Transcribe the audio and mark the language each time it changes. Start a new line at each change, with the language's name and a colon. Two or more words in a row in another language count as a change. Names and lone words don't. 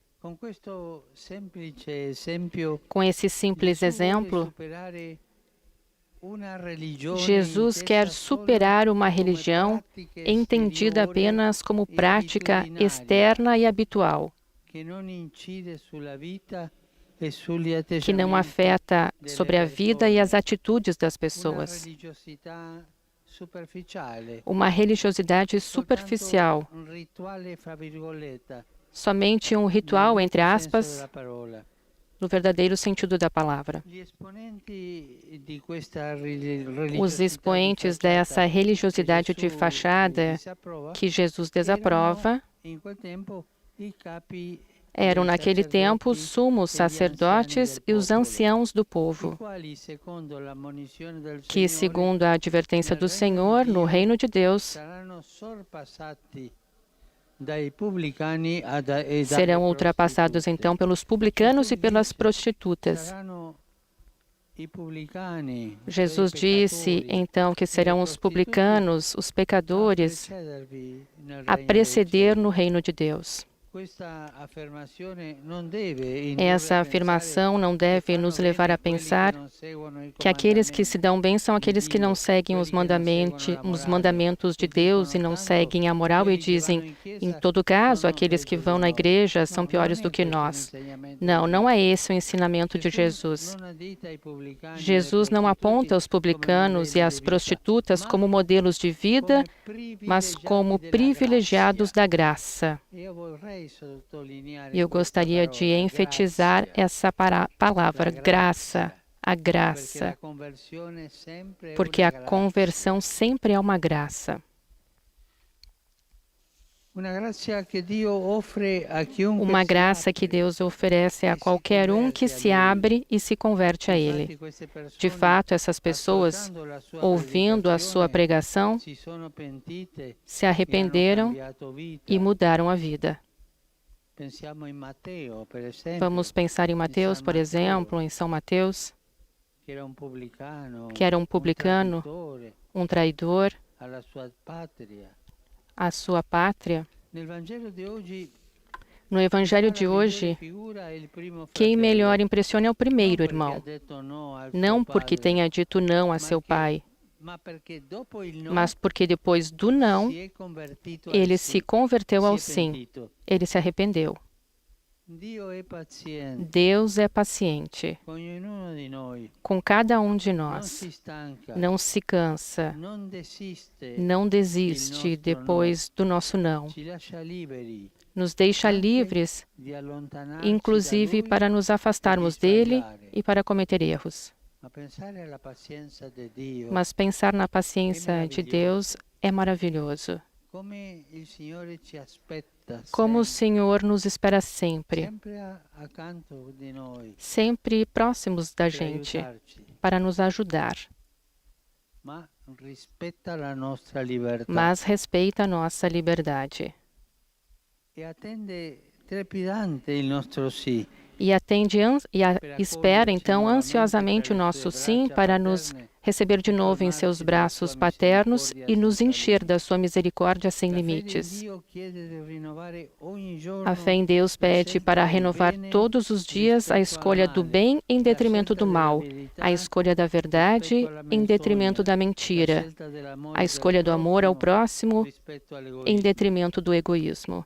Portuguese: Com esse simples exemplo, Jesus quer superar uma religião entendida apenas como prática externa e habitual, que não afeta sobre a vida e as atitudes das pessoas.
Italian: superficiale,
Portuguese: uma religiosidade superficial,
Italian: soltanto un rituale, fra virgolette,
Portuguese: somente um
Italian: nel
Portuguese: ritual, entre
Italian: vero senso
Portuguese: aspas,
Italian: della parola.
Portuguese: no verdadeiro sentido da palavra.
Italian: Gli esponenti di questa
Portuguese: Os
Italian: religiosità di
Portuguese: expoentes
Italian: facciata
Portuguese: dessa
Italian: che
Portuguese: religiosidade de
Italian: Gesù
Portuguese: fachada
Italian: disapprova
Portuguese: que Jesus
Italian: erano
Portuguese: desaprova
Italian: in quel tempo i capi
Portuguese: eram,
Italian: dei
Portuguese: naquele tempo, os
Italian: sacerdoti
Portuguese: sumos
Italian: e gli anziani
Portuguese: sacerdotes
Italian: del
Portuguese: e os
Italian: popolo,
Portuguese: anciãos do
Italian: i
Portuguese: povo,
Italian: quali, secondo l'ammonizione del
Portuguese: que,
Italian: Signore,
Portuguese: segundo a advertência
Italian: nel
Portuguese: do
Italian: regno di
Portuguese: Senhor, no
Italian: Dio
Portuguese: reino de Deus,
Italian: saranno sorpassati dai pubblicani e dalle
Portuguese: serão ultrapassados
Italian: prostitute.
Portuguese: então pelos
Italian: Gesù
Portuguese: publicanos e pelas
Italian: dice,
Portuguese: prostitutas.
Italian: saranno i pubblicani, cioè i
Portuguese: Jesus disse
Italian: peccatori,
Portuguese: então que
Italian: e le
Portuguese: serão os
Italian: prostitute
Portuguese: publicanos, os
Italian: a
Portuguese: pecadores,
Italian: precedervi nel
Portuguese: a
Italian: regno dei
Portuguese: preceder
Italian: cieli.
Portuguese: no reino de Deus.
Italian: Questa affermazione non deve indurre
Portuguese: Essa
Italian: a pensare
Portuguese: afirmação não
Italian: che
Portuguese: deve
Italian: fanno
Portuguese: nos levar a
Italian: bene quelli che
Portuguese: pensar
Italian: non seguono i
Portuguese: que aqueles que se
Italian: comandamenti
Portuguese: dão bem são
Italian: di
Portuguese: aqueles que não
Italian: Dio,
Portuguese: seguem
Italian: quelli che non seguono la
Portuguese: os
Italian: morale,
Portuguese: mandamentos de
Italian: e
Portuguese: Deus e
Italian: dicono
Portuguese: não
Italian: tanto
Portuguese: seguem a moral e
Italian: quelli che vanno
Portuguese: dizem,
Italian: in
Portuguese: em
Italian: chiesa
Portuguese: todo caso,
Italian: sono
Portuguese: aqueles que
Italian: peggio
Portuguese: vão
Italian: di
Portuguese: na
Italian: noi.
Portuguese: igreja são
Italian: No, non
Portuguese: piores
Italian: è
Portuguese: do que
Italian: questo
Portuguese: nós.
Italian: l'insegnamento
Portuguese: Não,
Italian: di
Portuguese: não é
Italian: Gesù.
Portuguese: esse o ensinamento de
Italian: Gesù
Portuguese: Jesus.
Italian: non addita i pubblicani e le
Portuguese: Jesus não
Italian: prostituti
Portuguese: aponta os
Italian: come
Portuguese: publicanos e
Italian: modelli
Portuguese: as
Italian: di vita,
Portuguese: prostitutas
Italian: ma
Portuguese: como modelos de vida,
Italian: come
Portuguese: mas como
Italian: privilegiati della
Portuguese: privilegiados
Italian: grazia.
Portuguese: da graça.
Italian: Io vorrei sottolineare
Portuguese: E eu
Italian: questa
Portuguese: gostaria de
Italian: parola,
Portuguese: enfatizar
Italian: grazia,
Portuguese: essa
Italian: la
Portuguese: palavra, graça,
Italian: grazia,
Portuguese: a
Italian: perché
Portuguese: graça,
Italian: la conversione sempre è
Portuguese: porque
Italian: una
Portuguese: a
Italian: grazia.
Portuguese: conversão sempre é uma graça.
Italian: Una grazia che Dio offre a chiunque
Portuguese: Uma
Italian: si
Portuguese: graça que
Italian: apre
Portuguese: Deus oferece a
Italian: e si
Portuguese: qualquer um que
Italian: converte a
Portuguese: se
Italian: Lui.
Portuguese: abre e se converte a Ele.
Italian: Infatti queste
Portuguese: De
Italian: persone,
Portuguese: fato, essas pessoas,
Italian: ascoltando la sua
Portuguese: ouvindo a sua
Italian: predicazione,
Portuguese: pregação,
Italian: si sono pentite
Portuguese: se
Italian: e hanno
Portuguese: arrependeram
Italian: cambiato vita.
Portuguese: e mudaram a vida.
Italian: Pensiamo in Matteo, per esempio,
Portuguese: Vamos pensar em Mateus, por exemplo, em São Mateus,
Italian: che era un pubblicano,
Portuguese: que era um
Italian: un
Portuguese: publicano,
Italian: traditore
Portuguese: um traidor
Italian: alla sua patria.
Portuguese: à sua pátria.
Italian: Nel Vangelo di oggi,
Portuguese: No Evangelho
Italian: fa
Portuguese: de
Italian: la migliore
Portuguese: hoje,
Italian: figura il primo
Portuguese: quem
Italian: fratello,
Portuguese: melhor impressiona é o
Italian: non
Portuguese: primeiro
Italian: perché ha
Portuguese: irmão.
Italian: detto no al
Portuguese: Não
Italian: suo
Portuguese: porque
Italian: padre,
Portuguese: tenha dito não a seu pai,
Italian: ma perché dopo il no
Portuguese: mas porque depois do não,
Italian: si è convertito al
Portuguese: ele
Italian: sì,
Portuguese: se converteu
Italian: si
Portuguese: ao
Italian: è
Portuguese: sim.
Italian: pentito.
Portuguese: Ele se arrependeu.
Italian: Dio è paziente
Portuguese: Deus é paciente
Italian: con ognuno di noi,
Portuguese: com cada um de
Italian: non
Portuguese: nós.
Italian: si stanca,
Portuguese: Não se cansa,
Italian: non desiste,
Portuguese: não
Italian: il
Portuguese: desiste
Italian: nostro
Portuguese: depois do nosso não.
Italian: ci lascia liberi
Portuguese: Nos deixa
Italian: anche
Portuguese: livres,
Italian: di allontanarci
Portuguese: inclusive
Italian: da Lui,
Portuguese: para nos afastarmos dele e para cometer erros.
Italian: ma pensare alla pazienza di Dio,
Portuguese: Mas pensar na paciência de Deus é maravilhoso.
Italian: come il Signore ci aspetta
Portuguese: Como o
Italian: sempre,
Portuguese: Senhor nos espera sempre,
Italian: sempre accanto di noi
Portuguese: sempre próximos da
Italian: per
Portuguese: gente,
Italian: aiutarci,
Portuguese: para nos ajudar,
Italian: ma rispetta la nostra libertà
Portuguese: mas respeita a nossa liberdade
Italian: e attende trepidante il nostro sì.
Portuguese: e espera então ansiosamente o nosso sim para nos receber de novo em seus braços paternos e nos encher da sua misericórdia sem limites. A fé em Deus pede para renovar todos os dias a escolha do bem em detrimento do mal, a escolha da verdade em detrimento da mentira, a escolha do amor ao próximo em detrimento do egoísmo.